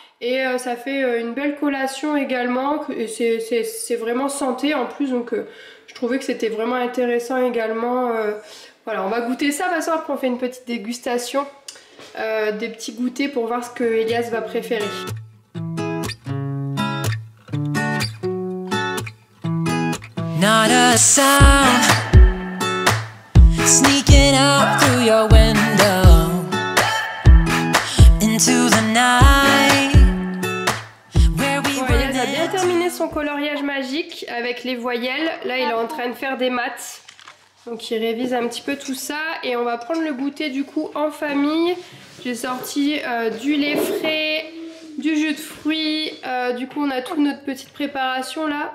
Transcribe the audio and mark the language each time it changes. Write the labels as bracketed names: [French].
[French] Et ça fait une belle collation également, et c'est vraiment santé en plus, donc je trouvais que c'était vraiment intéressant également. Voilà, on va goûter ça, de toute façon après on fait une petite dégustation des petits goûters pour voir ce que Elias va préférer. [English] Not a sound sneaking out through your window into the night. [French] Bon, Elias a bien terminé son coloriage magique avec les voyelles. Là il est en train de faire des maths. Donc il révise un petit peu tout ça et on va prendre le goûter du coup en famille. J'ai sorti du lait frais, du jus de fruits, du coup on a toute notre petite préparation là.